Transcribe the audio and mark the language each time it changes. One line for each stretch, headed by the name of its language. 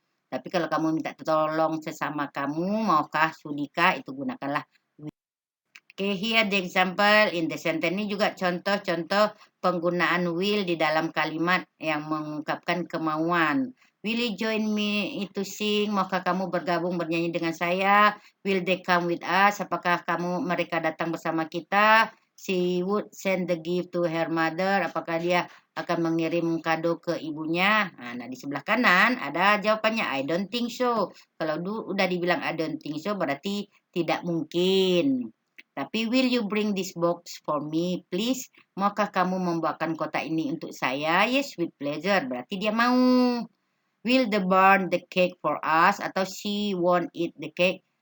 Indonesian: Tapi kalau kamu minta tolong sesama kamu, maukah, sudikah, itu gunakanlah
English: okay, here the example in the sentence
Indonesian: ini juga contoh-contoh penggunaan will di dalam kalimat yang mengungkapkan kemauan.
English: Will you join me to sing?
Indonesian: Maukah kamu bergabung bernyanyi dengan saya?
English: Will they come with us?
Indonesian: Apakah mereka datang bersama kita?
English: She would send the gift to her mother.
Indonesian: Apakah dia akan mengirim kado ke ibunya? Nah, di sebelah kanan ada jawabannya.
English: I don't think so.
Indonesian: Kalau udah dibilang
English: I don't think so
Indonesian: berarti tidak mungkin.
English: Tapi will you bring this box for me, please?
Indonesian: Maukah kamu membawakan kotak ini untuk saya?
English: Yes, with pleasure.
Indonesian: Berarti dia mau.
English: Will the burn the cake for us? Atau she won't eat the cake?